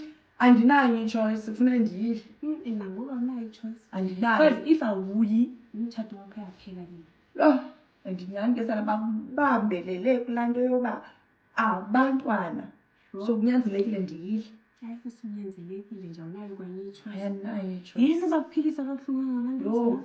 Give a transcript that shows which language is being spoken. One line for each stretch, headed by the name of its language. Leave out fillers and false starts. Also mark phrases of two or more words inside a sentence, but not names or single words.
Xhosa: Andinayo ichoice, ufuna ndiyile. nangoba unayo ichoice Andinayo.
English: because if
Xhosa: awuyi umtshato wakho yaphela nini Andinyangesana babambelele kulaa nto yoba abantwana. So kunyanzelekile ndiyile. hayi kusinyanzelekile nje awunayo kwenye ichoice Andinayo ichoice. yini uzakuphilisa kabuhlungu ngabantu